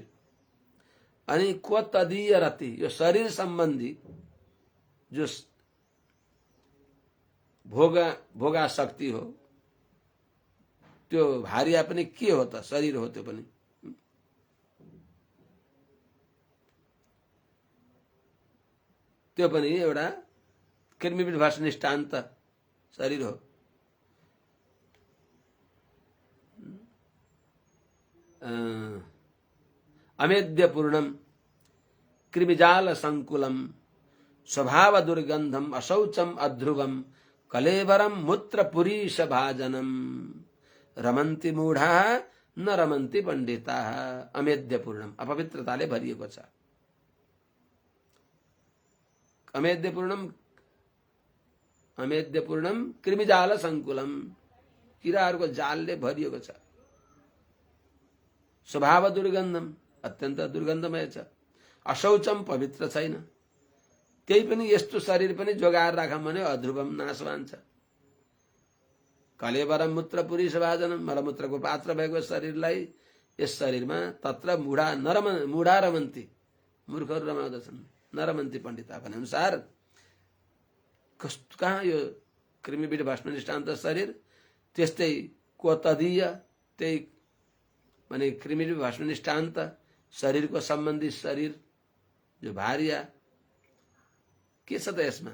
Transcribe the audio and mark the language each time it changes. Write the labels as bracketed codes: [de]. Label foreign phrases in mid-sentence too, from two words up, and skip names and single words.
[ne] अनि को तदीय रति, यो शरीर सम्बन्धी जो भोगा शक्ति हो, त्यो भारिया पनि के हो त, शरीर हो त्यो पनि। त्यो पनि एउटा कृमिबिट भाष निष्ठान्त शरीर हो। [sa] अमेद्य पूर्णम कृमिजाल संकुलम स्वभाव दुर्गंधम अशौचम अध्रुवम कलेवरम मूत्र पुरीश भाजनम रमन्ति मूढ़ा न रमन्ति पंडिता। अमेद्य पूर्णम, [ne] अपवित्रताले भरिएको छ। [sa] अमेद्य पूर्णम कृमिजाल संकुलम, [ne] किराहरूको जालले भरिएको छ। [sa] स्वभाव दुर्गन्धम, [ne] अत्यन्त दुर्गन्धमय छ। अशौचम, पवित्र छैन। त्यही पनि यस्तो शरीर पनि जोगाएर राखौँ भने अध्रुवम, नाशवान छ। [sa] कलेवरम मूत्र पुरीश भाजनम, [ne] मलमूत्रको पात्र भएको शरीरलाई यस शरीरमा [sa] तत्र मूढा रमन्ती, [ne] मूर्खहरू रमाउँदछन्, [sa] नरमन्ती पण्डिता [ne] भने अनुसार। कहाँ यो कृमिबिट भस्म निष्ठान्त शरीर, त्यस्तै को तदीय, त्यही माने कृमिबिट भस्म निष्ठान्त शरीरको सम्बन्धी शरीर जो भारिया, के छ त यसमा?